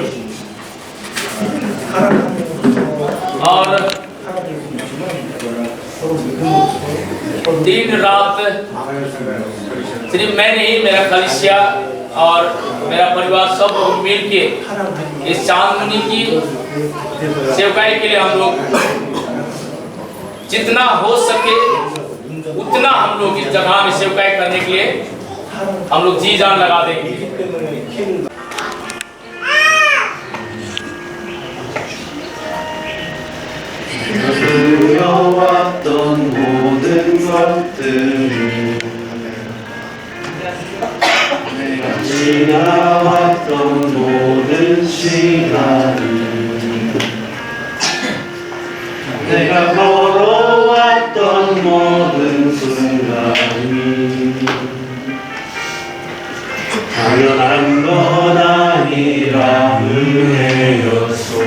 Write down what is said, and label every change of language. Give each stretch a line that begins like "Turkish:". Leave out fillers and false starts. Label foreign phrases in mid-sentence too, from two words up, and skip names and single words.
Hindi: और दिन रात सिर्फ मैं नहीं, मेरा कलिसिया और मेरा परिवार सब लोग मिल के इस चांदनी की सेवकाई के लिए हम लोग जितना हो सके उतना हम लोग इस जगह में सेवकाई करने के लिए हम लोग जी जान लगा देंगे।
Korean: 두려웠던 모든 것들이 내가 지나왔던 모든 시간이 내가 걸어왔던 모든 순간이 당연한 건 아니라 은혜였소.